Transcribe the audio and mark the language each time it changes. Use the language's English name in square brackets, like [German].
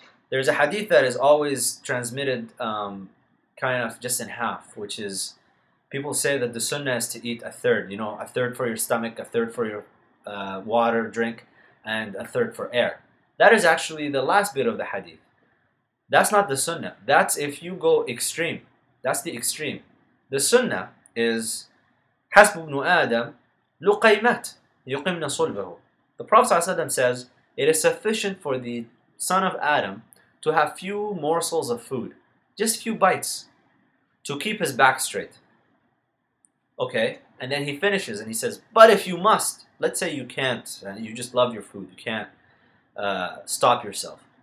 [English] There's a hadith that is always transmitted kind of just in half, which is, people say that the sunnah is to eat a third, you know, a third for your stomach, a third for your water, drink, and a third for air. That is actually the last bit of the hadith. That's not the sunnah. That's if you go extreme. That's the extreme. The sunnah is [Arabic] حسب ابن آدم لقيمات يقمن صلبه. [English] The Prophet ﷺ says, it is sufficient for the son of Adam to have few morsels of food, just few bites, to keep his back straight. Okay, and then he finishes and he says, but if you must, let's say you can't, you just love your food, you can't stop yourself.